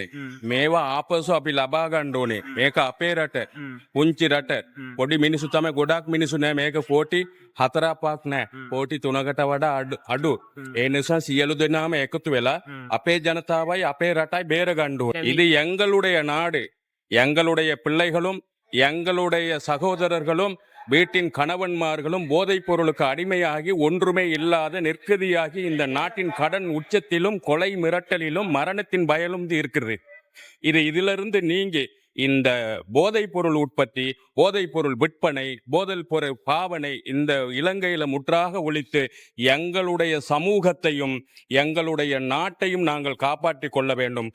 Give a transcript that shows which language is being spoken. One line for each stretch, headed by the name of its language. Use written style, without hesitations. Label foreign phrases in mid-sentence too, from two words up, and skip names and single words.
Sinhala: මේවා ආපසු අපි ලබා ගන්න ඕනේ. මේක අපේ රට, පුංචි රට. පොඩි මිනිස්සු තමයි ගොඩක් මිනිස්සු නෑ. මේක කෝටි 4-5ක් නෑ. කෝටි 3කට වඩා අඩු. ඒ නිසා සියලු දෙනාම එකතු වෙලා අපේ ජනතාවයි අපේ රටයි බේර ගන්න ඕනේ.
Tamil: இது எங்களுடைய நாடு. எங்களுடைய பிள்ளைகளும் எங்களுடைய சகோதரர்களும் வீட்டின் கணவன்மார்களும் போதைப் பொருளுக்கு அடிமையாகி ஒன்றுமே இல்லாத நிற்கதியாகி இந்த நாட்டின் கடன் உச்சத்திலும் கொலை மிரட்டலிலும் மரணத்தின் பயலும் இருக்கிறது. இதிலிருந்து நீங்க இந்த போதைப் பொருள் உற்பத்தி, போதைப் பொருள் விற்பனை, போதைப் பொருள் பாவனை இந்த இலங்கையில முற்றாக ஒழித்து எங்களுடைய சமூகத்தையும் எங்களுடைய நாட்டையும் நாங்கள் காப்பாற்றிக் கொள்ள வேண்டும்.